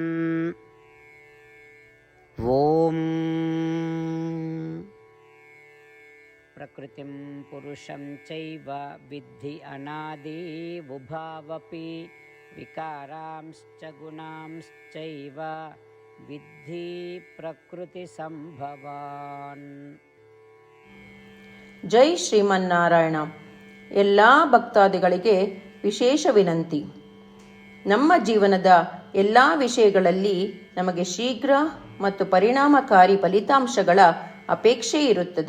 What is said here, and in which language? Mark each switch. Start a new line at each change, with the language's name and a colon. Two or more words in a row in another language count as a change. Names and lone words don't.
Sanskrit: ಓಂ. ಪ್ರಕೃತಿಂ ಪುರುಷಂ ಚೈವ ವಿದ್ಧಿ ಅನಾದಿ ಉಭಾವಪಿ ವಿಕಾರಾಂಶ್ಚ ಗುಣಾಂಶ್ಚೈವ ವಿದ್ಧಿ ಪ್ರಕೃತಿ ಸಂಭವಾನ್.
Kannada: ಜೈ ಶ್ರೀಮನ್ನಾರಾಯಣ. ಎಲ್ಲ ಭಕ್ತಾದಿಗಳಿಗೆ ವಿಶೇಷ ವಿನಂತಿ. ನಮ್ಮ ಜೀವನದ ಎಲ್ಲ ವಿಷಯಗಳಲ್ಲಿ ನಮಗೆ ಶೀಘ್ರ ಮತ್ತು ಪರಿಣಾಮಕಾರಿ ಫಲಿತಾಂಶಗಳ ಅಪೇಕ್ಷೆ ಇರುತ್ತದೆ.